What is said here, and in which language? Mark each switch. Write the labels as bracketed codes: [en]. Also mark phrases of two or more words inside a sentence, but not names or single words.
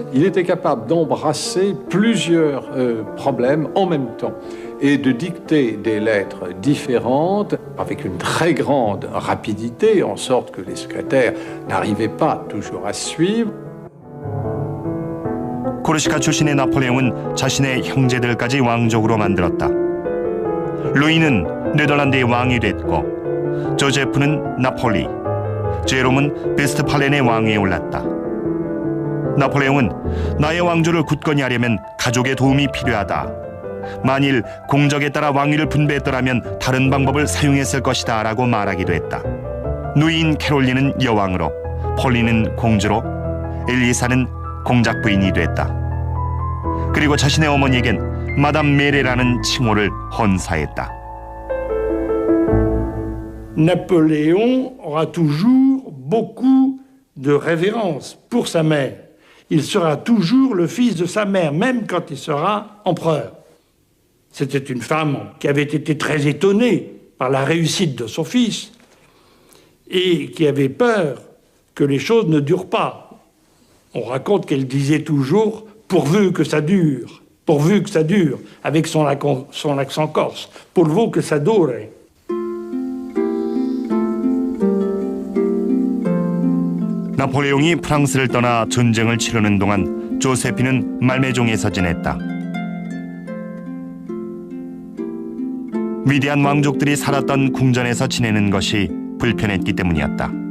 [fr] Il était capable d'embrasser plusieurs problèmes en même temps et de dicter des lettres différentes avec une très grande rapidité, en sorte que les secrétaires n'arrivaient pas toujours à suivre. [ko] 코르시카 출신의 나폴레옹은 자신의 형제들까지 왕족으로 만들었다. 루이는 네덜란드의 왕이 됐고 조제프는 나폴리, 제롬은 베스트팔렌의 왕위에 올랐다. 나폴레옹은 나의 왕조를 굳건히 하려면 가족의 도움이 필요하다. 만일 공적에 따라 왕위를 분배했더라면 다른 방법을 사용했을 것이다 라고 말하기도 했다. 누이인 캐롤린은 여왕으로, 폴리는 공주로, 엘리사는 공작 부인이 됐다. 그리고 자신의 어머니에겐 마담 메레라는 칭호를 헌사했다. [fr] Napoléon aura toujours beaucoup de révérence pour sa mère. Il sera toujours le fils de sa mère, même quand il sera empereur. C'était une femme qui avait été très étonnée par la réussite de son fils et qui avait peur que les choses ne durent pas. On raconte qu'elle disait toujours « pourvu que ça dure », avec son accent corse, « pourvu que ça dure ». [ko] 나폴레옹이 프랑스를 떠나 전쟁을 치르는 동안 조세피는 말메종에서 지냈다. 위대한 왕족들이 살았던 궁전에서 지내는 것이 불편했기 때문이었다.